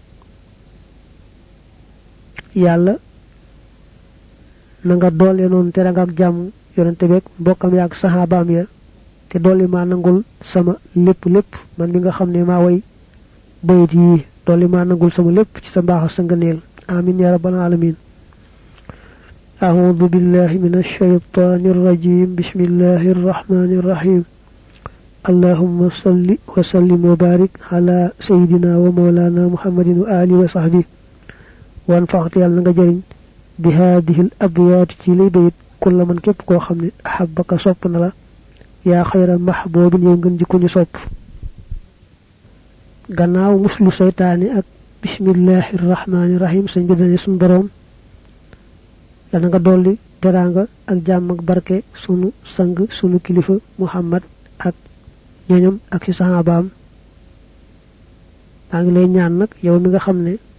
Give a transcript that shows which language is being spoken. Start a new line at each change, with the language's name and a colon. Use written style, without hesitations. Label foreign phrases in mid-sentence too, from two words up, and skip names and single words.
Wolof: yàlla na nga doole noonu te nga ak jàmm yonente beeg mbokkam yaak saxaabaam ya te doole maa nangul sama lépp man mi nga xam ne maa way bayit yi doole maa nangul sama lépp ci sa mbaax sa ngëneel
Arabic: آمين يا رب العالمين أعوذ بالله من الشيطان الرجيم بسم الله الرحمن الرحيم اللهم صل وسلم وبارك على سيدنا ومولانا محمد وآله وصحبه وانفعت يالنا
Wolof: nga jariñ
Arabic: بهذه الأبيات
Wolof: ci lay bayit
Arabic: كل من
Wolof: képp koo xam ne
Arabic: أحبك
Wolof: sopp na la
Arabic: يا خير محبوب
Wolof: yow ngeen jikko ñu sopp gannaaw muslu seytaane ak
Arabic: بسم الله الرحمن الرحيم
Wolof: sëñ bi dane sun borom yàlla nga dolli teraanga ak jàmm ak barke sunu sang sunu kilifa Muhammad ak ñoñam ak ci sahabaam maa ngi lay ñaan nag yow mi nga xam ne